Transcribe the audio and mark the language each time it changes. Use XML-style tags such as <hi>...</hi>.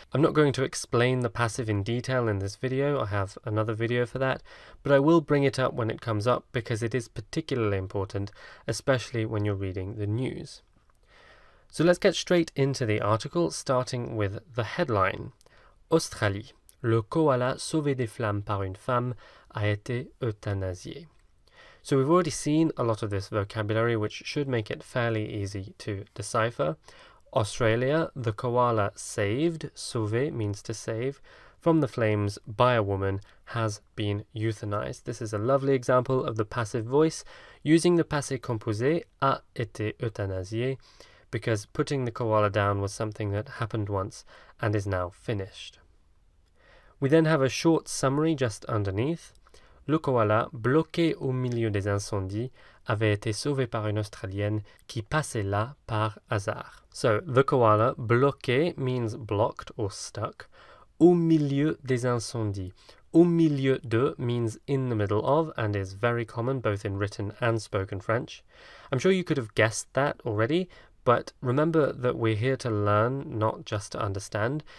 <en>I'm not going to explain the passive in detail in this video, I have another video for that, but I will bring it up when it comes up because it is particularly important, especially when you're reading the news. So let's get straight into the article, starting with the headline.</en> <fr>Australie. Le koala sauvé des flammes par une femme a été euthanasié.</fr> <en>So we've already seen a lot of this vocabulary, which should make it fairly easy to decipher. Australia, the koala saved, sauver means to save, from the flames by a woman has been euthanized. This is a lovely example of the passive voice using the passé composé</en> <fr>a été euthanasié,</fr> <en>because putting the koala down was something that happened once and is now finished. We then have a short summary just underneath.</en> <fr>Le koala, bloqué au milieu des incendies, avait été sauvé par une Australienne qui passait là par hasard.</fr> <en>So, the koala, bloqué means blocked or stuck.</en> <fr>Au milieu des incendies. Au milieu de</fr> <en>means in the middle of and is very common both in written and spoken French. I'm sure you could have guessed that already, but remember that we're here to learn, not just to understand.</en>